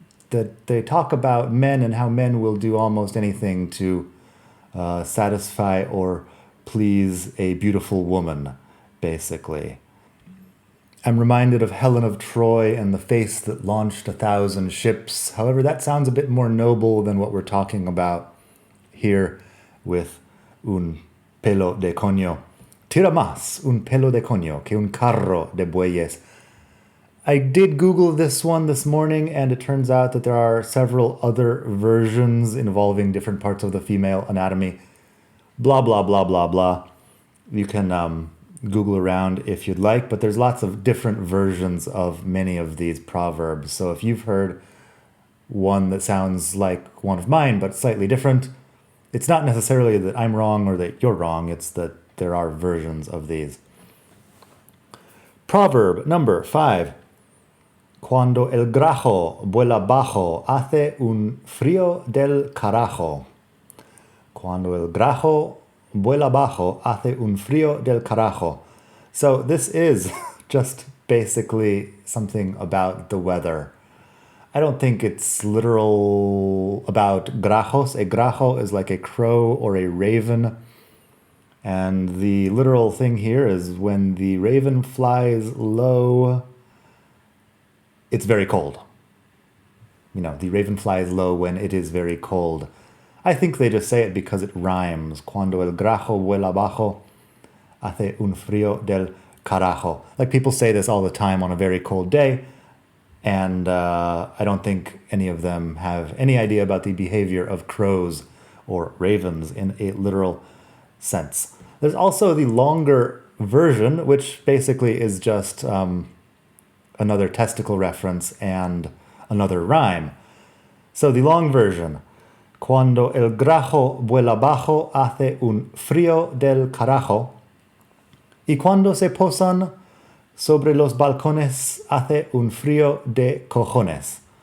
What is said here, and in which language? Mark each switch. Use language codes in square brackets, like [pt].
[en] that they talk about men and how men will do almost anything to satisfy or please a beautiful woman, basically. I'm reminded of Helen of Troy and the face that launched 1,000 ships. However, that sounds a bit more noble than what we're talking about here with [es] un pelo de coño. Tira más un pelo de coño que un carro de bueyes. [en] I did Google this one this morning, and it turns out that there are several other versions involving different parts of the female anatomy. Blah, blah, blah, blah, blah. You can Google around if you'd like, but there's lots of different versions of many of these proverbs. So if you've heard one that sounds like one of mine, but slightly different, it's not necessarily that I'm wrong or that you're wrong. It's that there are versions of these. Proverb number 5. [es] Cuando el grajo vuela bajo, hace un frío del carajo. Cuando el grajo vuela bajo, hace un frío del carajo. [en] So this is just basically something about the weather. I don't think it's literal about grajos. A grajo is like a crow or a raven. And the literal thing here is when the raven flies low, it's very cold. The raven flies low when it is very cold. I think they just say it because it rhymes. [es] Cuando el grajo vuela bajo, hace un frío del carajo. [en] Like people say this all the time on a very cold day, and I don't think any of them have any idea about the behavior of crows or ravens in a literal sense. There's also the longer version, which basically is just another testicle reference and another rhyme. So the long version. [es] Cuando el grajo vuela bajo, hace un frío del carajo. Y cuando se posan sobre los balcones, hace un frío de cojones.